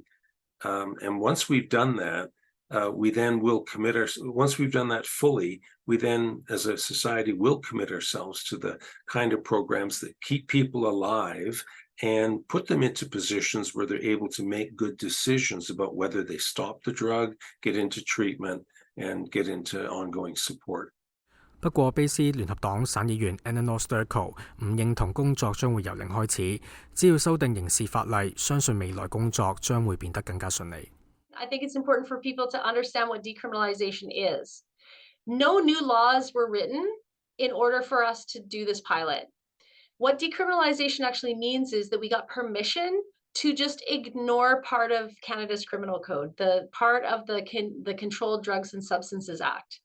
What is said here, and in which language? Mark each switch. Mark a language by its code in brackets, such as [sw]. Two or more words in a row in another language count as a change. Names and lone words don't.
[en] And once we've done that, we then will commit once we've done that fully, we then as a society will commit ourselves to the kind of programs that keep people alive and put them into positions where they're able to make good decisions about whether they stop the drug, get into treatment, and get into ongoing support. [yue] 不過，卑斯聯合黨省議員 Eleanor Sturkle 唔認同工作將會由零開始，只要修訂刑事法例，相信未來工作將會變得更加順利。 [en] I think it's important for people to understand what decriminalization is. No new laws were written in order for us to do this pilot. What decriminalization actually means is that we got permission to just ignore part of Canada's criminal code, the part of the Controlled Drugs and Substances Act.